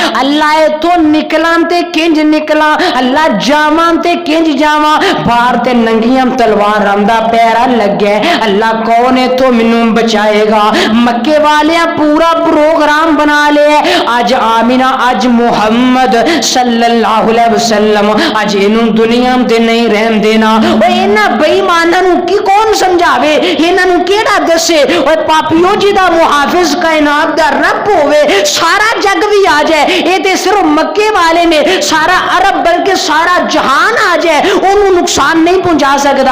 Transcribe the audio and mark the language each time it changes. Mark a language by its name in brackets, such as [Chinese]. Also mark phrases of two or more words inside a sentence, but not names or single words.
[Punjabi] اللہ ایتھوں نکلاں تے کنج نکلاں، اللہ جاواں تے کنج جاواں، باہر تے ننگیاں تلواراں دا پہرا لگیا اے. اللہ کون ایتھوں مینوں بچائے گا؟ مکے والیاں پورا پروگرام بنا لیا اج آمنہ اج محمد [Arabic] صلى الله عليه وسلم [Punjabi] اج اینوں دنیا تے نئیں رہن دینا. اوئے اینہاں بے ایماناں نوں کی کون سمجھاوے، اینہاں نوں کیہڑا دسے? اوئے پاپیو جی دا محافظ کائنات دا رب ہووے، سارا جگ بھی آ جائے، ایہہ تے صرف مکے والے نیں، سارا عرب بلکہ سارا جہان آ جائے اونوں نقصان نئیں پہنچا سکدا.